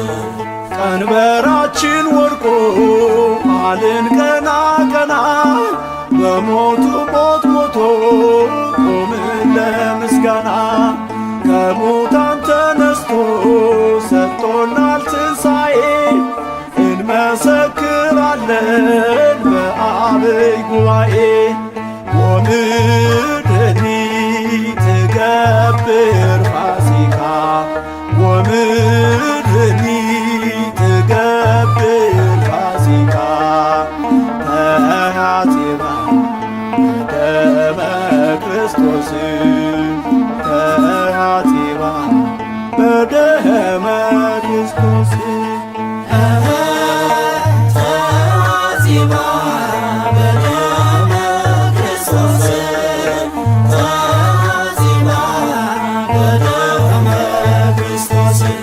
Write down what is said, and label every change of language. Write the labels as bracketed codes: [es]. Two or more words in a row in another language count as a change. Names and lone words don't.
[am] ቀንበራችን ወድቆ አልን ቀና ቀና በሞቱ ሞት ሞቶ ቆምን ለምስጋና ከሙታን ተነስቶ ሰጥቶናል ትንሣኤ እንመሰክራለን በአብይ ጉባኤ [gez] ወምድኒ ትገብር ፋሲካ ወምድኒ ትገብር ፋሲካ ተያዜባ ደመ ክርስቶስ ተያዜባ በደመ ክርስቶስ ተአዚባ በደመ ክርስቶስ ተአዚባ በደመ ክርስቶስ